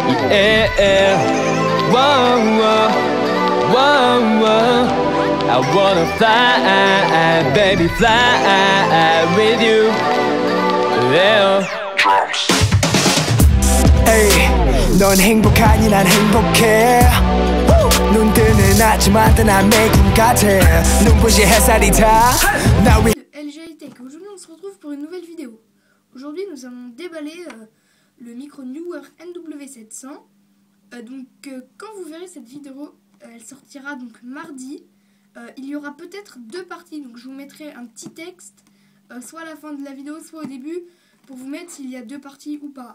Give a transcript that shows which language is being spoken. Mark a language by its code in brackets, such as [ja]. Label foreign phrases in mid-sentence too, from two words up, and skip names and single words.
[en] Whoa, whoa, whoa, whoa. I wanna fly, baby, fly with you. Yeah. [ko] Hey, 넌 행복하니 난 행복해. 눈 뜨는 아침마다 난 매일 같아. 눈부신 햇살이 다. [fr] LG Tech. Aujourd'hui on se retrouve pour une nouvelle vidéo. Aujourd'hui nous allons déballer le micro Neewer NW700. Quand vous verrez cette vidéo, elle sortira donc mardi. Il y aura peut-être deux parties, donc je vous mettrai un petit texte, soit à la fin de la vidéo, soit au début, pour vous mettre s'il y a deux parties ou pas.